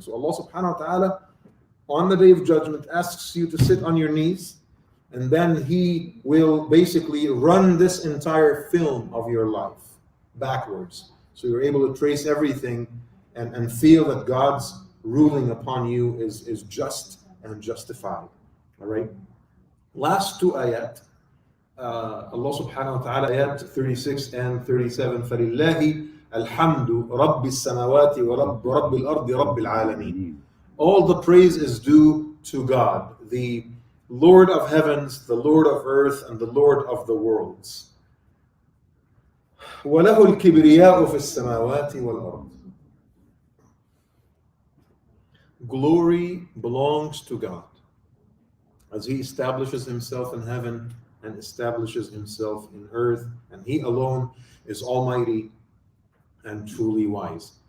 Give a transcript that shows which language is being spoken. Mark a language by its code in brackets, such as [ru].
[en] So Allah subhanahu wa ta'ala, on the day of judgment, asks you to sit on your knees, and then He will basically run this entire film of your life backwards. So you're able to trace everything and feel that God's ruling upon you is just and justified. All right? Last two ayat. Allah subhanahu wa ta'ala, ayat 36 and 37, [ar] فَلِلَّهِ الْحَمْدُ رَبِّ السَّمَوَاتِ وَرَبِّ الْأَرْضِ رَبِّ الْعَالَمِينَ. [en] All the praise is due to God, the Lord of heavens, the Lord of earth, and the Lord of the worlds. [ar] وَلَهُ الْكِبْرِيَاءُ فِي السَّمَاوَاتِ وَالْأَرْضِ. [en] Glory belongs to God as He establishes Himself in heaven and establishes Himself in earth, and He alone is almighty and truly wise.